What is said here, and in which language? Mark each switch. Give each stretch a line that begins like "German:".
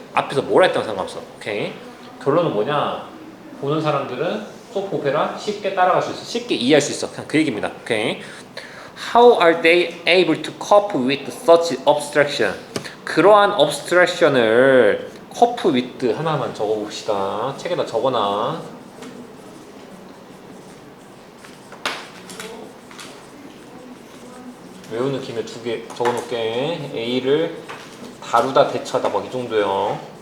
Korean: 앞에서 뭐라 했던 상관없어. 오케이. 결론은 뭐냐? 보는 사람들은 소프, 오페라 쉽게 따라갈 수 있어. 쉽게 이해할 수 있어. 그냥 그 얘기입니다. 오케이.
English: How are they able to cope with such abstraction?
Korean: 그러한 abstraction을 cope with 하나만 적어봅시다. 책에다 적어놔. 외우는 김에 2개 적어놓을게. A를 다루다 대처하다 막 이 정도요.